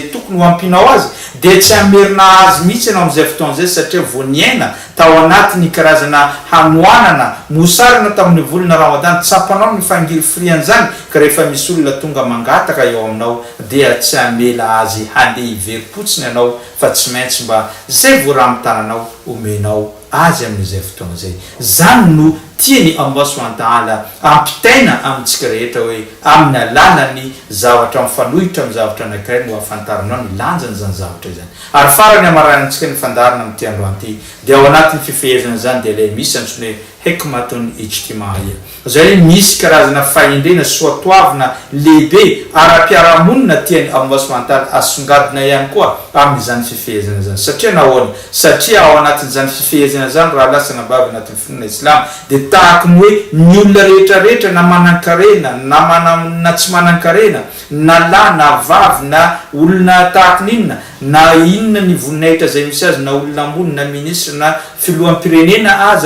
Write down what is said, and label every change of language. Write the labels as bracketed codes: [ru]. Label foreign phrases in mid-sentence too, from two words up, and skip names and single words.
[mg] tokony ho ampinao azy dia tsy hamerina azy mihitsy ianao amin'izay fotoan'izay satria vo niaina tao anatiny karazana hanoanana mosarina tamin'ny volana Ramadan tsapanao ny fangiry frian zany ka rehefa misy olona tonga mangataka eo aminao dia tsy hamela azy handeha hivery-potsiny ianao fa tsy maintsy mba zay vo raha mitananao omenao azy amin'izay fotoana zay. Zany no tiany [ar] الله سبحانه وتعالى [mg] ampitaina amintsika rehetra hoe amin'ny alalany zavatra mifanohitra amin'ny zavatra anankiray no afantaranao ny lanjany zany zavatra zany. Ary farany amaranantsika ny fandarana amin'ity androany ity dia ao anatin'ny fifehezana zany dia ilay misy antsoina hoe [ar] حكمة اجتماعية. [mg] Zay misy karazana fahendrena soatoavina lehibe ara-piarahamonina tiany [ar] الله سبحانه وتعالى [mg] asongadina ihany koa amin'izany fifehezana zany. Satria nahoana? Satria ao anatin'izany fifehezana zany raha lasana bavy anatin'ny finoana Islam dia tahaka ny hoe ny olona rehetrarehetra na manan-karena na tsy manan-karena na lahy na vavy na olona tahaka n'inona na inona ny voninahitra zay misy azy na olona ambony na ministra na filoham-pirenena aza